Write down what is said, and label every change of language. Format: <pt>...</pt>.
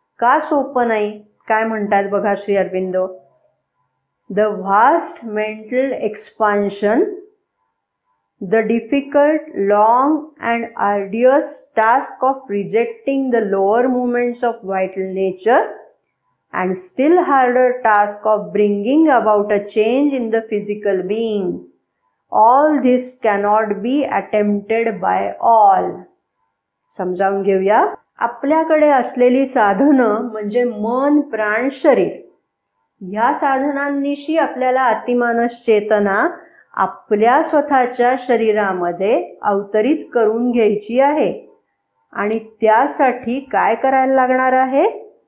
<mr>का सोपं नाही? काय म्हणतात बघा</mr> <en>Shri Aurobindo. The vast mental expansion, the difficult, long and arduous task of rejecting the lower movements of vital nature and still harder task of bringing about a change in the physical being. All this cannot be attempted by all.</en> <mr>समजावून घेऊया. आपल्याकडे असलेली साधनं म्हणजे मन, प्राण, शरीर. ह्या साधनांनिशी आपल्याला अतिमानस चेतना आपल्या स्वतःच्या शरीरामध्ये अवतरित करून घ्यायची आहे. आणि त्यासाठी काय करायला लागणार आहे?</mr>